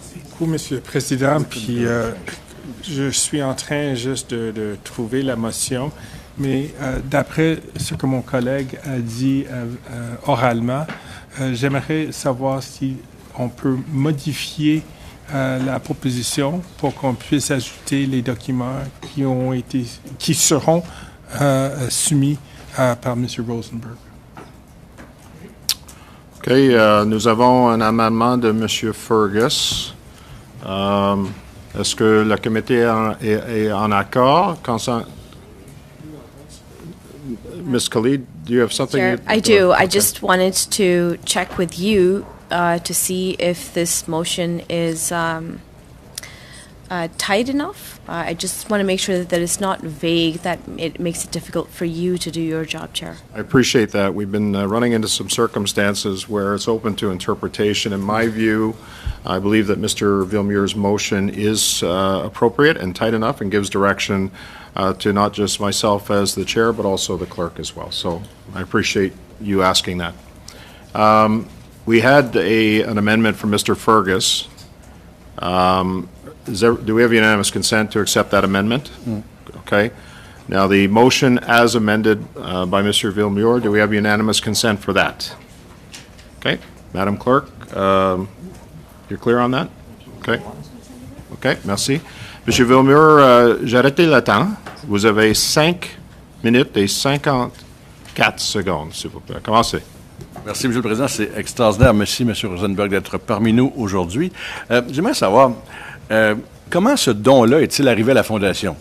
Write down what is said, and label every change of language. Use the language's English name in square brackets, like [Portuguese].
[French] Beaucoup, Monsieur le Président, puis je suis en train juste de trouver la motion, mais d'après ce que mon collègue a dit oralement, j'aimerais savoir si on peut modifier la proposition pour qu'on puisse ajouter les documents qui seront soumis par M. Rosenberg. OK, nous avons un amendement de M. Fergus. Est-ce que le comité est en accord? [English] Ms. Khalid, do you have something? Chair, I do. I just wanted to check with you to see if this motion is tight enough. I just want to make sure that it's not vague, that it makes it difficult for you to do your job, Chair. I appreciate that. We've been running into some circumstances where it's open to interpretation. In my view, I believe that Mr. Villemure's motion is appropriate and tight enough and gives direction to not just myself as the chair, but also the clerk as well. So I appreciate you asking that. We had an amendment from Mr. Fergus. Do we have unanimous consent to accept that amendment? Okay. Now, the motion as amended by Mr. Villemure, do we have unanimous consent for that? Okay. Madam Clerk, you're clear on that? Okay. Okay, [French] merci. Monsieur Villemure, j'ai arrêté le temps. Vous avez 5 minutes et 54 secondes, s'il vous plaît. Commencez. Merci, M. le Président. C'est extraordinaire. Merci, M. Rosenberg, d'être parmi nous aujourd'hui. J'aimerais savoir, comment ce don-là est-il arrivé à la Fondation?